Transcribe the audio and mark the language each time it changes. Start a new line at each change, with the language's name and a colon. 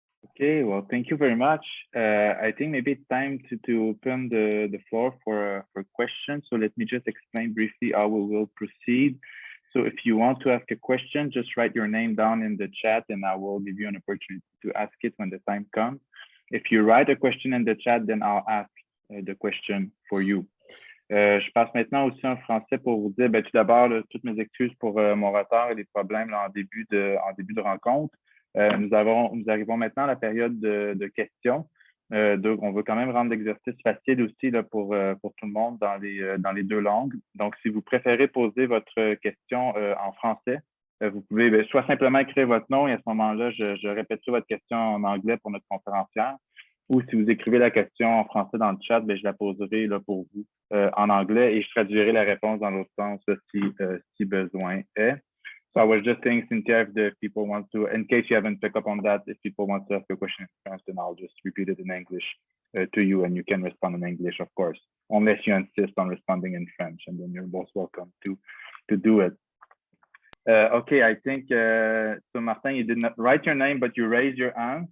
English: Okay, well, thank you very much. I think maybe it's time to open the floor for questions. So let me just explain briefly how we will proceed. So if you want to ask a question, just write your name down in the chat, and I will give you an opportunity to ask it when the time comes. If you write a question in the chat, then I'll ask the question for you.
French: Je passe maintenant aussi en français pour vous dire, tout d'abord, toutes mes excuses pour mon retard et les problèmes là, en début de rencontre. Nous arrivons maintenant à la période de questions. Donc, on veut quand même rendre l'exercice facile aussi là, pour tout le monde dans les 2 langues. Donc, si vous préférez poser votre question en français, vous pouvez soit simplement écrire votre nom, et à ce moment-là, je répéterai votre question en anglais pour notre conférencière. Ou si vous écrivez la question en français dans le chat, je la poserai là, pour vous en anglais, et je traduirai la réponse dans l'autre sens si besoin est.
English: So I was just saying, Cynthia, if people want to, in case you haven't picked up on that, if people want to ask a question in French, then I'll just repeat it in English to you, and you can respond in English, of course, unless you insist on responding in French, and then you're most welcome to do it. Okay, I think, so Martin, you did not write your name, but you raised your hand.